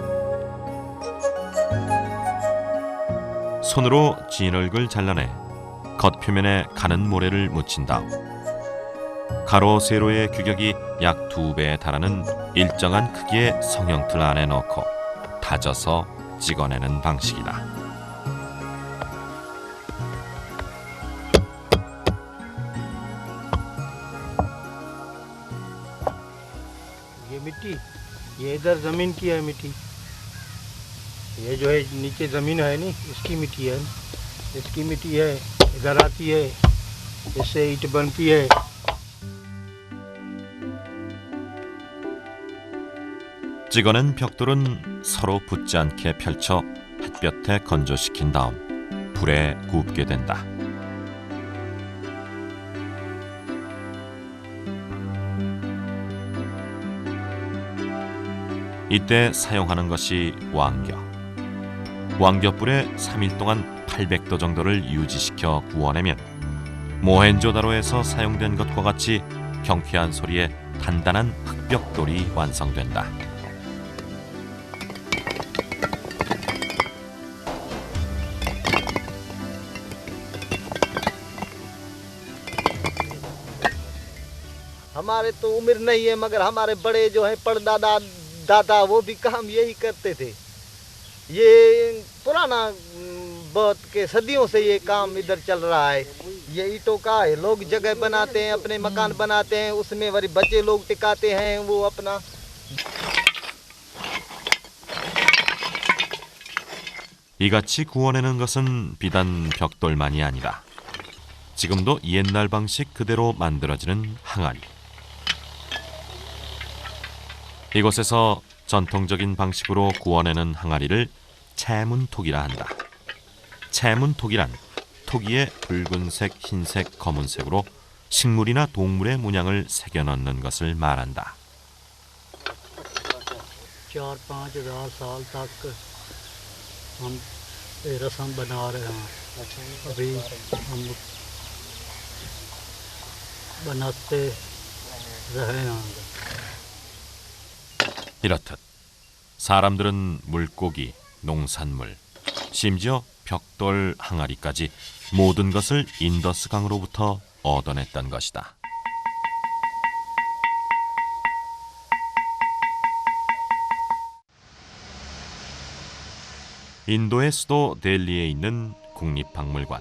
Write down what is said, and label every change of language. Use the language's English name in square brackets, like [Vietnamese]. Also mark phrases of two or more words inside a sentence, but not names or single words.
[Korean] 손으로 진흙을 잘라내 겉표면에 가는 모래를 묻힌 다음 가로 세로의 규격이 약 2배에 달하는 일정한 크기의 성형틀 안에 넣고 다져서 찍어내는 방식이다. [Hindi] ये मिट्टी ये इधर ज़मीन की है मिट्टी ये जो है नीचे ज़मीन है नी इसकी मिट्टी है इसकी मिट्टी है इधर आती है इससे ईंट बनती है [Korean] 찍어낸 벽돌은 서로 붙지 않게 펼쳐 햇볕에 건조시킨 다음 불에 굽게 된다. 이때 사용하는 것이 왕겨. 왕겨불에 3일 동안 800도 정도를 유지시켜 구워내면 모헨조다로에서 사용된 것과 같이 경쾌한 소리에 단단한 흑벽돌이 완성된다. [Hindi] हमारे तो उम्र नहीं है मगर हमारे बड़े जो है परदादा दादा वो भी काम यही करते थे ये पुराना बहुत के सदियों से ये काम इधर चल रहा है ये ईंटों का है लोग जगह बनाते हैं अपने मकान बनाते हैं उसमें वही बच्चे लोग टिकाते हैं वो अपना [Korean] 이같이 구워내는 것은 비단 벽돌만이 아니라 지금도 옛날 방식 그대로 만들어지는 항아리. 이곳에서 전통적인 방식으로 구워내는 항아리를 채문톡이라 한다. 채문톡이란 토기에 붉은색, 흰색, 검은색으로 식물이나 동물의 문양을 새겨 넣는 것을 말한다. [Hindi] 4-5,000 साल तक हम ये रस्म बना रहे हैं अभी हम बनाते रहे हैं. [Korean] 이렇듯 사람들은 물고기, 농산물, 심지어 벽돌 항아리까지 모든 것을 인더스 강으로부터 얻어냈던 것이다. 인도의 수도 델리에 있는 국립박물관.